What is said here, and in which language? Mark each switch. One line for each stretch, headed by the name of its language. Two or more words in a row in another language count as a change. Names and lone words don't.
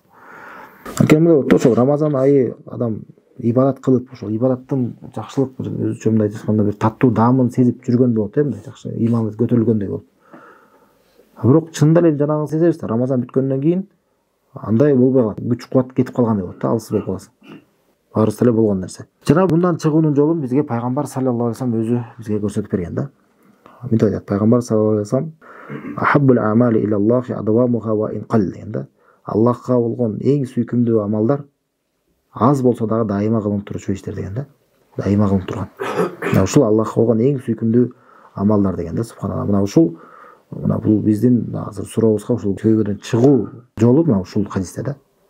Kyrgyz: Анткени мындай ошол Рамазан айы адам ибадат кылып, ошол ибадаттын жакшылык бир өзүчө мындай айтканда бир таттуу даамын сезип жүргөн болот, мындай жакшы иманы көтөрүлгөндөй болуп. Бирок чынында эле жанагы сезебиз да, Рамазан бүткөндөн кийин андай болбой калат. Күч кубат кетип калгандай болот да, алсыз болуп каласың. Баарысы эле болгон нерсе. Жана мындан чыгуунун жолун бизге пайгамбар
Arabic: صلى الله عليه وسلم
Kyrgyz: өзү бизге көрсөтүп берген да. Мынтип айтат пайгамбар
Arabic: صلى الله عليه وسلم: "أحب الأعمال إلى الله أدومها وإن قل"
Kyrgyz: деген да. Аллахка болгон эң сүйкүмдүү амалдар аз болсо дагы дайыма кылынып турчу иштер деген да. Дайыма кылынып турган. Мына ушул Аллахка болгон эң сүйкүмдүү амалдар деген да, субханалла. Мына бул биздин азыр сурообузга ушул көйгөдөн чыгуу жолу мына ушул хадисте да.